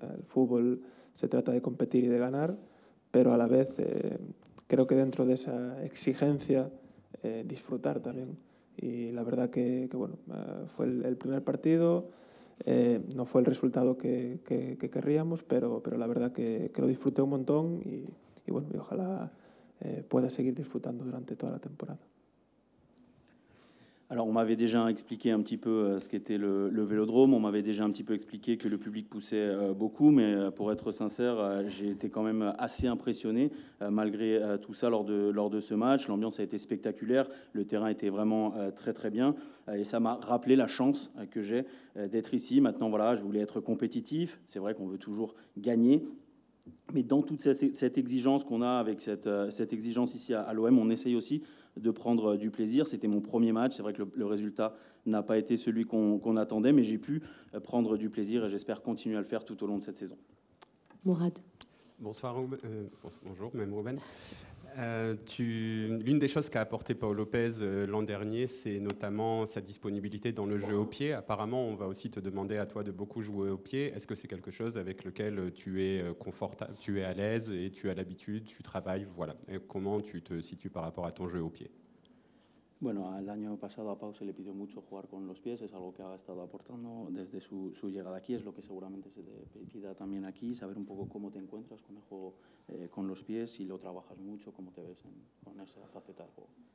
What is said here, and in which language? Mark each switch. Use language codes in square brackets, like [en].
[es] El fútbol se trata de competir y de ganar, pero a la vez creo que dentro de esa exigencia disfrutar también. Y la verdad que bueno, fue el primer partido, no fue el resultado que querríamos, pero la verdad que lo disfruté un montón y bueno, y ojalá pueda seguir disfrutando durante toda la temporada. [fr] Alors, on m'avait déjà expliqué un petit peu ce qu'était le Vélodrome, on m'avait déjà un petit peu expliqué que le public poussait beaucoup, mais pour être sincère, j'ai été quand même assez impressionné malgré tout ça lors de ce match. L'ambiance a été spectaculaire, le terrain était vraiment très très bien et ça m'a rappelé la chance que j'ai d'être ici. Maintenant, voilà, je voulais être compétitif, c'est vrai qu'on veut toujours gagner. Mais dans toute cette exigence qu'on a avec cette exigence ici à l'OM, on essaye aussi de prendre du plaisir. C'était mon premier match. C'est vrai que le résultat n'a pas été celui qu'on attendait, mais j'ai pu prendre du plaisir et j'espère continuer à le faire tout au long de cette saison. Mourad. Bonsoir, bonjour, même Ruben. L'une des choses qu'a apporté Pau Lopez l'an dernier, c'est notamment sa disponibilité dans le jeu au pied. Apparemment, on va aussi te demander à toi de beaucoup jouer au pied. Est-ce que c'est quelque chose avec lequel tu es confortable, tu es à l'aise et tu as l'habitude, tu travailles, voilà. Et comment tu te situes par rapport à ton jeu au pied? [es] Bueno, el año pasado a Pau se le pidió mucho jugar con los pies, es algo que ha estado aportando desde su llegada aquí, es lo que seguramente se te pida también aquí, saber un poco cómo te encuentras con el juego con los pies, si lo trabajas mucho, cómo te ves con esa faceta del juego.